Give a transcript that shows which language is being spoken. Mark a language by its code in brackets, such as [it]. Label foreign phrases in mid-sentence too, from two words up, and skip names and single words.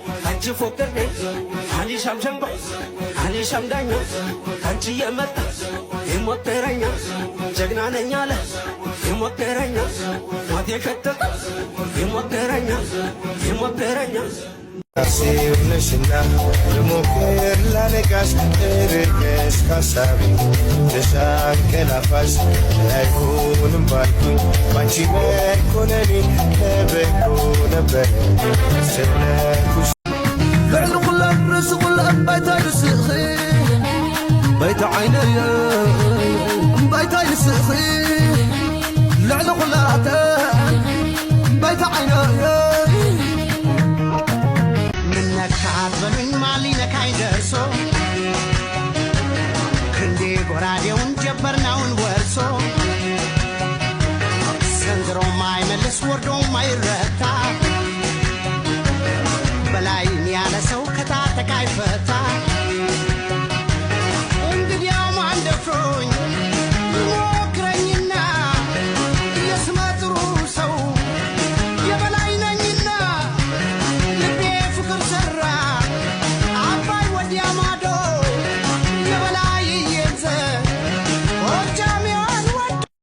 [am] አንቺ ፎክሬ አሊ ሻምሸምባ አሊ ሻምዳኛ አንቺ የመጣ ይሞክረኛ ጀግና ነኝ አለ ይሞክረኛ ሞት የሸተተ ይሞክረኛ ይሞክረኛ ራሴው ነሽና ልሞክር ላነቃሽ፣ እርቀሽ ካሳቢ ልሻንቀላፋሽ። አይሆንም ባልኩኝ ባንቺ መኮነኔ ለበጎ ነበር [ti] ስነኩሽ። ልዕሊ ኩለን ርእሲ ኩለን ባይታ ይርስኺ፣ ባይታ ዓይነየ ባይታ ይርስኺ። ልዕሊ ኩላተን ባይታ ዓይነየ [am] ምነካ አትበሉኝ ማን ሊነካኝ ደርሶ ክንዴ ጎራዴውን ጀበርናውን ወርሶ ዘንድሮም አይመልስ ወርዶም አይረታ በላይን ያለ ሰው ከታጠቃ አይፈታ። እንግዲያው ማን ደፍሮኝ ይሞክረኝና የስመ ጥሩ ሰው የበላይ ነኝና ልቤ ፍቅር ሰራ አባይ ወዲያ ማዶ የበላይ እየዘ ጎጃሜዋን ወድ